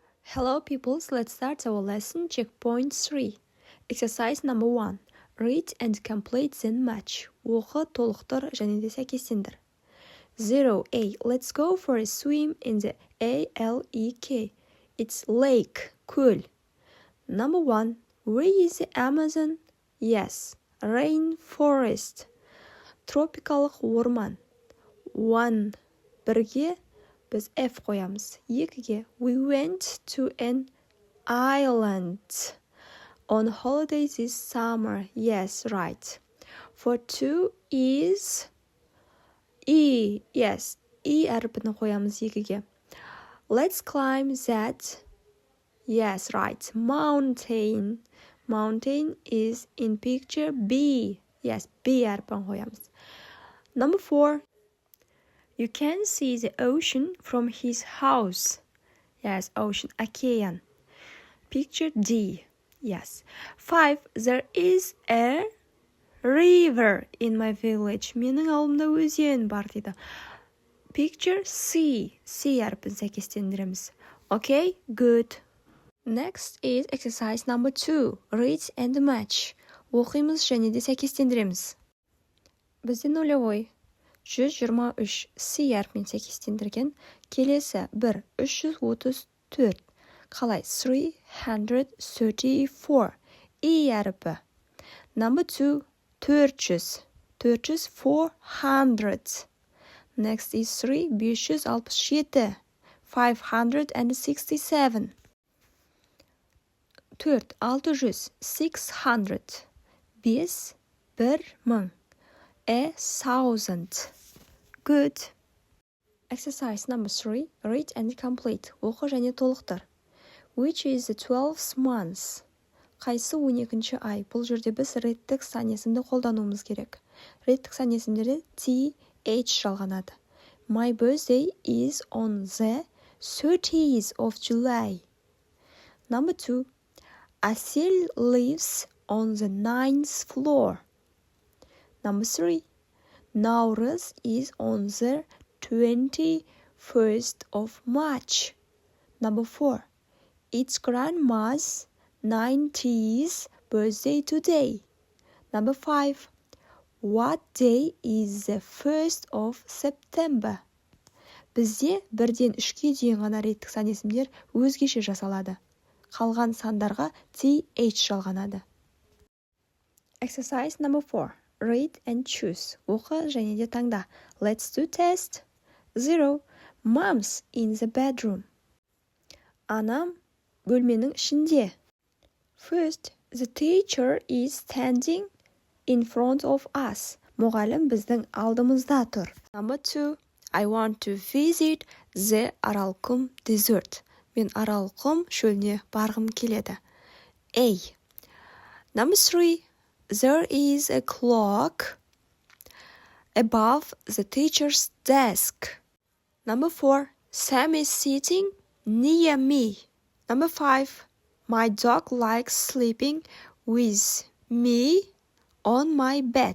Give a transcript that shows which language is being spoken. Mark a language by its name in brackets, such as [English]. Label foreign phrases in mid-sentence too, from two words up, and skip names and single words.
[English] Hello peoples, let's start our lesson checkpoint 3. Exercise number 1. Read and complete then match. [Kazakh] Оқы, толықтыр және де сәйкестендір. [English] 0A. Let's go for a swim in the A-L-E-K. It's lake, көл. Number 1. Where is the Amazon? Yes, rainforest. [Kazakh] Тропикалық орман. 1. Бірге біз F қоямыз. [English] 2-ге we went to an island on holiday this summer. Yes, right. For 2 is E. [Kazakh] Yes, E әрпін қоямыз 2-ге. [English] Let's climb that. Yes, right. Mountain. Mountain is in picture B. Yes, [Kazakh] B әрпін қоямыз. [English] Number 4. You can see the ocean from his house. Yes, ocean, океан. Picture D. Yes. 5. There is a river in my village. [Kazakh] Менің ауылымда өзен бар дейді. [English] Picture C. [Kazakh] C әрпін сәйкестендіреміз. [English] Okay, good. Next is exercise number 2. Read and match. [Kazakh] Оқимыз және де сәйкестендіреміз. Бізде нулевой. 123 C әрпімен сәйкестендірген. Келесі 1. 334. Қалай? 334. E әрпі. [English] Number 2. 400. 400. Next is 3. 567. 567. 4. 600. 600. 5. 1000. A thousand. Good. Exercise number 3. Read and complete. [Kazakh] Оқы және толықтыр. [English] Which is the 12th month? [Kazakh] Қайсы 12-ші ай? Бұл жерде біз реттік сан есімді қолдануымыз керек. Реттік сан есімдері TH жалғанады. [English] My birthday is on the 30th of July. Number 2. Asil lives on the 9th floor. Number 3. Nauruz is on the 21st of March. Number 4. It's grandma's 90th birthday today. Number 5. What day is the 1st of September? [Kazakh] Бізде 1-ден 3-ке дейін ғана реттік сан есімдер өзгеше жасалады. Қалған сандарға TH жалғанады. [English] Exercise number 4. Read and choose. [Kazakh] Оқы және де таңда. [English] Let's do test. 0. Mom's in the bedroom. [Kazakh] Анам бөлменің ішінде. [English] First, the teacher is standing in front of us. [Kazakh] Мұғалім біздің алдымызда тұр. [English] Number 2. I want to visit the Аралқұм desert. [Kazakh] Мен Аралқұм шөліне барғым келеді. [English] A. Number 3. There is a clock above the teacher's desk. Number 4. Sam is sitting near me. Number 5. My dog likes sleeping with me on my bed.